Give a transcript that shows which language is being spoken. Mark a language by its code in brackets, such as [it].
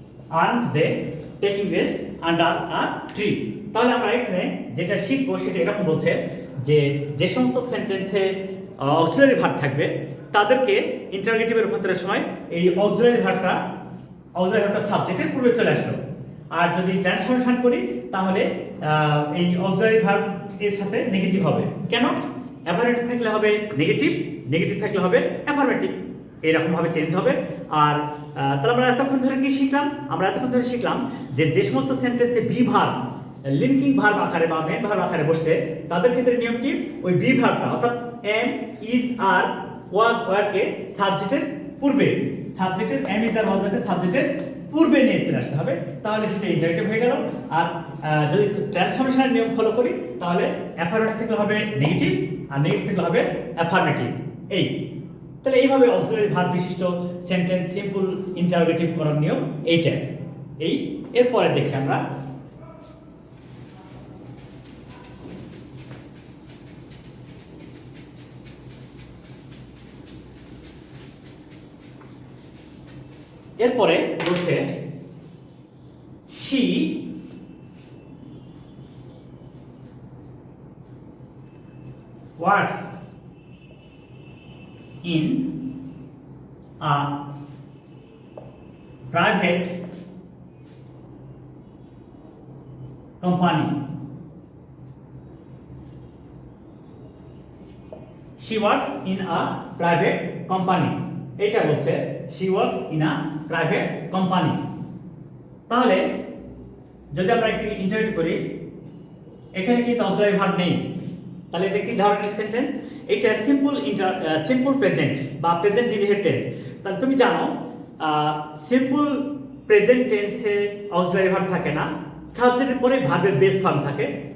[en] Aren't they taking rest under a tree? [bn] তাহলে আমরা এখানে যেটা শিখবো সেটা এরকম বলছে যে যে সমস্ত সেন্টেন্সে অক্সিলারি ভার্ব থাকবে তাদেরকে ইন্টারোগেটিভে রূপান্তরের সময় এই অক্সিলারি ভার্বটা সাবজেক্টের পূর্বে চলে আসলো। আর যদি ট্রান্সফরমেশন করি তাহলে এই অক্সিলারি ভার্ব এর সাথে নেগেটিভ হবে। কেন? অ্যাফার্মেটিভ থাকলে হবে নেগেটিভ, নেগেটিভ থাকলে হবে অ্যাফার্মেটিভ, এইরকম ভাবে চেঞ্জ হবে। আর তাহলে আমরা এতক্ষণ ধরে কি শিখলাম? আমরা এতক্ষণ ধরে শিখলাম যে যে সমস্ত সেন্টেন্সে বি ভার্ব লিঙ্কিং ভার্ব আকারে বা মেন ভার্ব আকারে বসছে তাদের ক্ষেত্রে নিয়ম কি? ওই বি ভার্বটা অর্থাৎ এম, ইজ, আর, ওয়াজ, ওয়ারকে সাবজেক্টের পূর্বে, সাবজেক্টের এম, ইজ, আর, ওয়াজ, ওয়ারকে সাবজেক্টের পূর্বে নিয়ে চলে আসতে হবে, তাহলে সেটা ইন্টারেক্টিভ হয়ে গেল। আর যদি ট্রান্সফরমেশনের নিয়ম ফলো করি তাহলে অ্যাফার্মেটিভ থেকে হবে নেগেটিভ আর নেগেটিভ থেকে হবে অ্যাফার্মেটিভ। এই তাহলে এইভাবে অক্সিলারি ভার্ব বিশিষ্ট সেন্টেন্স সিম্পল ইন্টারোগেটিভ করার নিয়ম এইটা। এরপরে দেখি আমরা এরপরে বলছে [en] she works in a private company. She works in a private company. [bn] এটা বলছে [en] she works in a private company। [bn] তাহলে যদি আমরা এখানে ইন্টারোগেট করি, এখানে কিন্তু অক্সিলারি ভার্ব নেই, তাহলে এটা কি ধরনের সেন্টেন্স? এটা সিম্পল প্রেজেন্ট বা প্রেজেন্ট ইনডিফিনিট টেন্স। তাহলে তুমি জানো সিম্পল প্রেজেন্ট টেন্সে অক্সিলারি ভার্ব থাকে না, সাবজেক্টের পরে ভার্বের বেস ফর্ম থাকে।